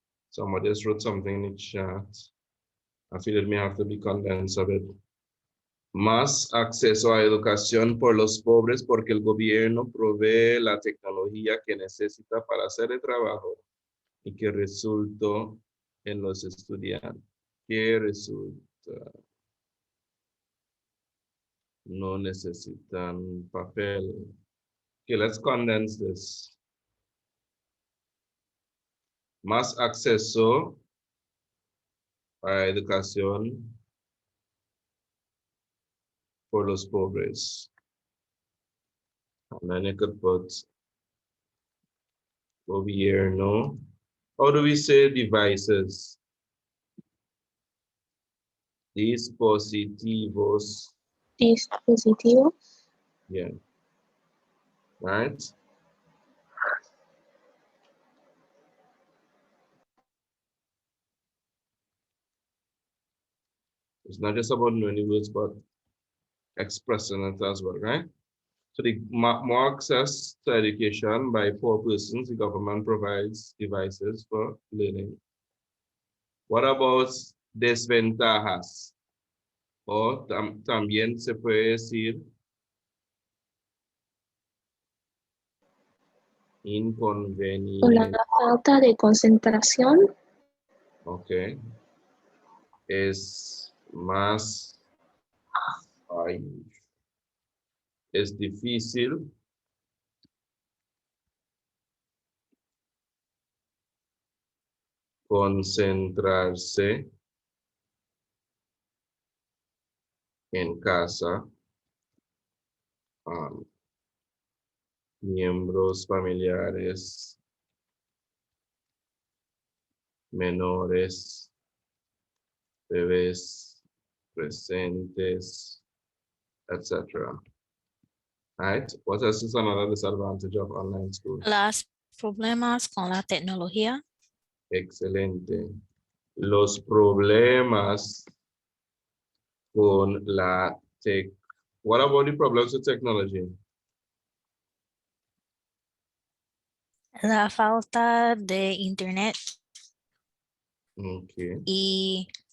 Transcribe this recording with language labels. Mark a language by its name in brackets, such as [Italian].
[English] Somebody just wrote something in the chat. I feel it may have to be condensed a bit. [Spanish] Más acceso a educación por los pobres porque el gobierno provee la tecnología que necesita para hacer el trabajo y que resultó en los estudiantes. Que resulta. No necesitan papel. [English] Okay, let's condense this. [Spanish] Más acceso a educación por los pobres. [English] And then you could put gobierno. How do we say devices? [Spanish] Dispositivos. Dispositivo. [English] Yeah. Right? It's not just about knowing the words, but expressing it as well, right? So the more access to education by poor persons, the government provides devices for learning. What about desventajas? [Spanish] O también se puede decir Por la inconveniente. falta de concentración. [English] Ok. [Spanish] Es más, es difícil concentrarse en casa. Miembros familiares menores, bebés presentes, etc. [English] Right? What else is another disadvantage of online school? [Spanish] Los problemas con la tecnología. Excelente. Los problemas con la tech. [English] What about the problems with technology? [Spanish] La falta de internet [English] Okay. [Spanish] y